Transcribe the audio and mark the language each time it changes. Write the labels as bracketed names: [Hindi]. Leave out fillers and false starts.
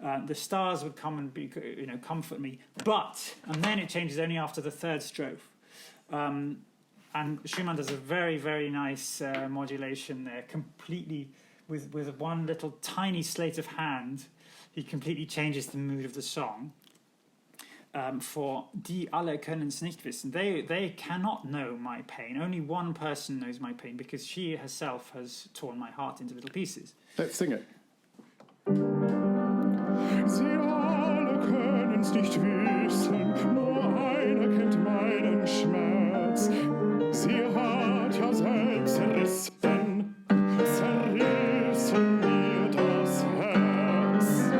[English] The stars would come and comfort me. And then it changes only after the 3rd strophe. And Schumann does a very, very nice modulation there, completely with one little tiny sleight of hand. He completely changes the mood of the song. [German] For die alle können's nicht wissen. [English] They cannot know my pain. Only one person knows my pain, because she herself has torn my heart into little pieces. Let's sing it. [German] Sie alle können's nicht wissen, nur einer kennt meinen Schmerz. Sie hat ja selbst zerrissen mir das Herz.